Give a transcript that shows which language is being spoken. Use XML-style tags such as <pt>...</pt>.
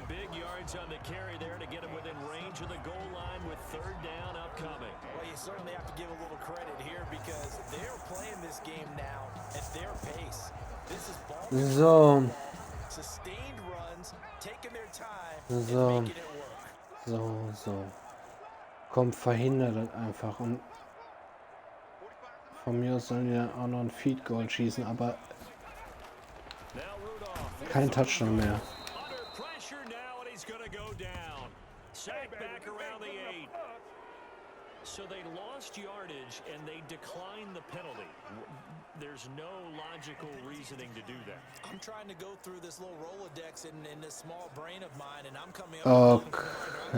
<en>big yards on the carry there to get him within range of the goal line with third down upcoming. Well, you certainly have to give a little credit here because they're playing this game now at their pace. This is ball So, sustained runs, taking their time, So. and making it work. so.</en> <de>Komm, verhindert das einfach. Und von mir aus sollen die dann auch noch ein Feed Goal schießen, aber</de> <en>Now Rudolph.</en> <de>kein Touchdown mehr.</de> <en>Under pressure now, and he's going to go down. Sack back around the 8. So they lost yardage, and they declined the penalty. There's no logical reasoning to do that. I'm trying to go through this little Rolodex in this small brain of mine, and I'm coming up with one</en>